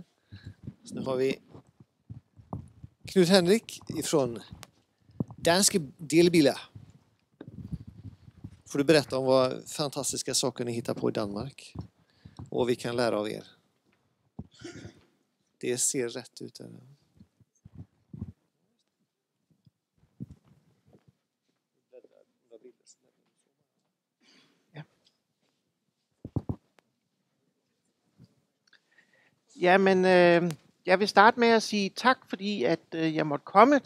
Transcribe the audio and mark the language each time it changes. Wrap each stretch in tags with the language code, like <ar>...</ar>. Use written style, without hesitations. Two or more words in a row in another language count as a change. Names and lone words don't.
<sv>Så nu har vi Knut Henrik ifrån Danske Delebiler. Får du berätta om vad fantastiska saker ni hittar på i Danmark och vad vi kan lära av er. Det ser rätt ut här.</sv> <da>Jamen, jeg vil starte med at sige tak, fordi at jeg måtte komme.</da>